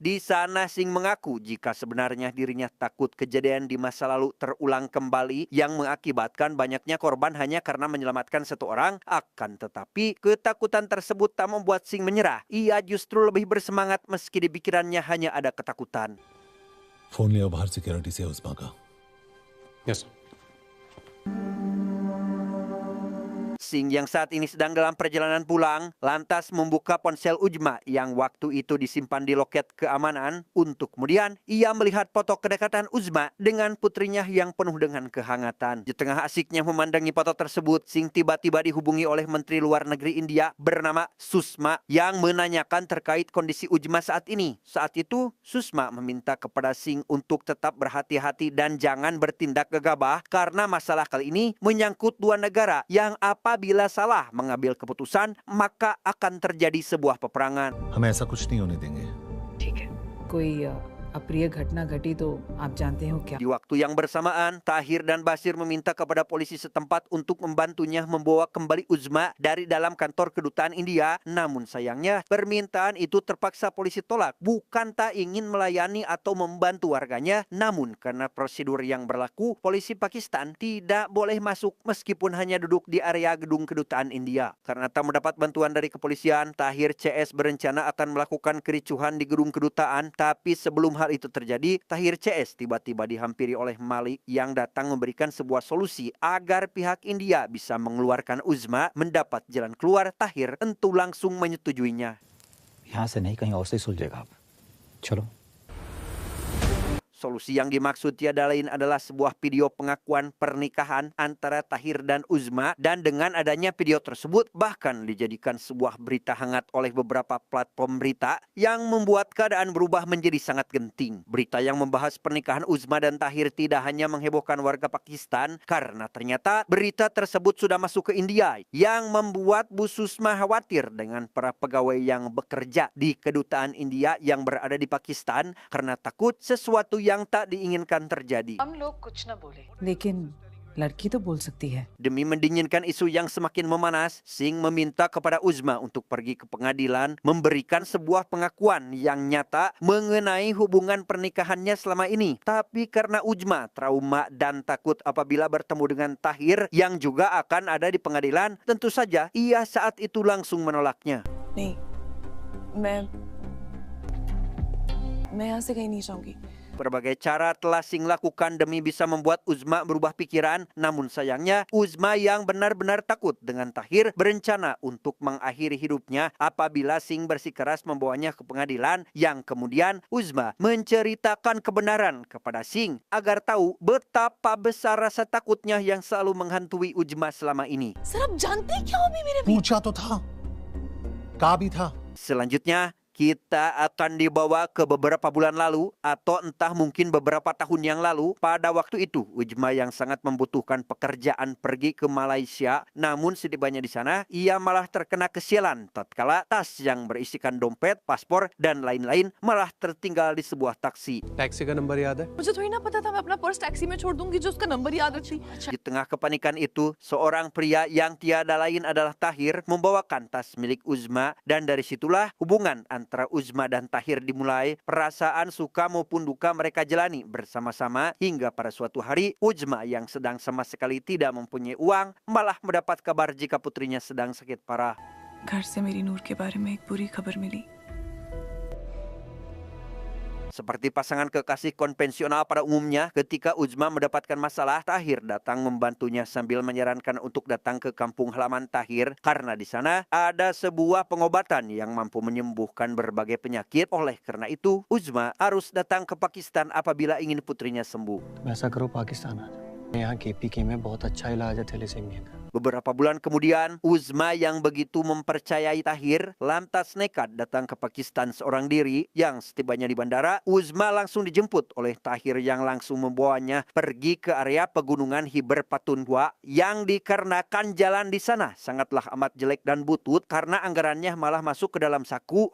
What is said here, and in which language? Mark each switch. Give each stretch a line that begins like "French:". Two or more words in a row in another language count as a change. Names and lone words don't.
Indonesian: Di sana Singh mengaku jika sebenarnya dirinya takut kejadian di masa lalu terulang kembali yang mengakibatkan banyaknya korban hanya karena menyelamatkan satu orang. Akan tetapi ketakutan tersebut tak membuat Singh menyerah. Ia justru lebih bersemangat meski di pikirannya hanya ada ketakutan.
Hindi: फोन लिया बाहर सिक्योरिटी से उस्मा का।
English: यस
Indonesian: Singh yang saat ini sedang dalam perjalanan pulang, lantas membuka ponsel Uzma yang waktu itu disimpan di loket keamanan untuk kemudian ia melihat foto kedekatan Uzma dengan putrinya yang penuh dengan kehangatan. Di tengah asiknya memandangi foto tersebut, Singh tiba-tiba dihubungi oleh Menteri Luar Negeri India bernama Sushma yang menanyakan terkait kondisi Uzma saat ini. Saat itu, Sushma meminta kepada Singh untuk tetap berhati-hati dan jangan bertindak gegabah karena masalah kali ini menyangkut dua negara yang apabila salah mengambil keputusan, maka akan terjadi sebuah peperangan.
Hindi: हम ऐसा कुछ नहीं होने देंगे। ठीक है, कोई अप्रिय घटना घटी तो आप जानते हो क्या?
Indonesian: Di waktu yang bersamaan, Tahir dan Basir meminta kepada polisi setempat untuk membantunya membawa kembali Uzma dari dalam kantor kedutaan India. Namun sayangnya, permintaan itu terpaksa polisi tolak. Bukan tak ingin melayani atau membantu warganya, namun karena prosedur yang berlaku, polisi Pakistan tidak boleh masuk meskipun hanya duduk di area gedung kedutaan India. Karena tak mendapat bantuan dari kepolisian, Tahir CS berencana akan melakukan kericuhan di gedung kedutaan, tapi sebelum hal itu terjadi, Tahir CS tiba-tiba dihampiri oleh Malik yang datang memberikan sebuah solusi agar pihak India bisa mengeluarkan Uzma. Mendapat jalan keluar, Tahir tentu langsung menyetujuinya.
Hindi: यहाँ से नहीं कहीं और से सुलझेगा आप। चलो।
Indonesian: Solusi yang dimaksud tiada lain adalah sebuah video pengakuan pernikahan antara Tahir dan Uzma, dan dengan adanya video tersebut bahkan dijadikan sebuah berita hangat oleh beberapa platform berita yang membuat keadaan berubah menjadi sangat genting. Berita yang membahas pernikahan Uzma dan Tahir tidak hanya menghebohkan warga Pakistan karena ternyata berita tersebut sudah masuk ke India yang membuat Bu Sushma khawatir dengan para pegawai yang bekerja di kedutaan India yang berada di Pakistan karena takut sesuatu yang tak diinginkan terjadi.
Hindi: लेकिन लड़की तो बोल सकती है।
Indonesian: Demi mendinginkan isu yang semakin memanas, Singh meminta kepada Uzma untuk pergi ke pengadilan memberikan sebuah pengakuan yang nyata mengenai hubungan pernikahannya selama ini. Tapi karena Uzma trauma dan takut apabila bertemu dengan Tahir yang juga akan ada di pengadilan, tentu saja ia saat itu langsung menolaknya.
Hindi: नहीं, मैं यहाँ से कहीं नहीं जाऊंगी।
Indonesian: Berbagai cara telah Singh lakukan demi bisa membuat Uzma berubah pikiran. Namun sayangnya Uzma yang benar-benar takut dengan Tahir berencana untuk mengakhiri hidupnya apabila Singh bersikeras membawanya ke pengadilan, yang kemudian Uzma menceritakan kebenaran kepada Singh agar tahu betapa besar rasa takutnya yang selalu menghantui Uzma selama ini.
Hindi: सर आप जानते हैं क्या अभी मेरे पूछा तो था, कहा भी था।
Indonesian: Selanjutnya kita akan dibawa ke beberapa bulan lalu atau entah mungkin beberapa tahun yang lalu. Pada waktu itu Uzma yang sangat membutuhkan pekerjaan pergi ke Malaysia, namun setibanya di sana ia malah terkena kesialan tatkala tas yang berisikan dompet, paspor dan lain-lain malah tertinggal di sebuah taksi.
Hindi: टैक्सी का नंबर याद है? मुझे थोड़ी ना पता था मैं अपना पर्स टैक्सी में छोड़ दूंगी जो उसका नंबर याद रखती।
Indonesian: Di tengah kepanikan itu, seorang pria yang tiada lain adalah Tahir membawakan tas milik Uzma, dan dari situlah hubungan antara Uzma dan Tahir dimulai. Perasaan suka maupun duka mereka jalani bersama-sama hingga pada suatu hari Uzma yang sedang sama sekali tidak mempunyai uang malah mendapat kabar jika putrinya sedang sakit parah.
Hindi: घर से मेरी नूर के बारे में एक बुरी खबर मिली।
Indonesian: Seperti pasangan kekasih konvensional pada umumnya, ketika Uzma mendapatkan masalah, Tahir datang membantunya sambil menyarankan untuk datang ke kampung halaman Tahir karena di sana ada sebuah pengobatan yang mampu menyembuhkan berbagai penyakit. Oleh karena itu, Uzma harus datang ke Pakistan apabila ingin putrinya sembuh.
Hindi: तुम ऐसा करो, पाकिस्तान आ जाओ। यहाँ KPK में बहुत अच्छा इलाज है थैलेसीमिया का।
Indonesian: Beberapa bulan kemudian, Uzma yang begitu mempercayai Tahir lantas nekat datang ke Pakistan seorang diri. Yang setibanya di bandara, Uzma langsung dijemput oleh Tahir yang langsung membawanya pergi ke area pegunungan Khyber Pakhtunkhwa, yang dikarenakan jalan di sana sangatlah amat jelek dan butut karena anggarannya malah masuk ke dalam saku.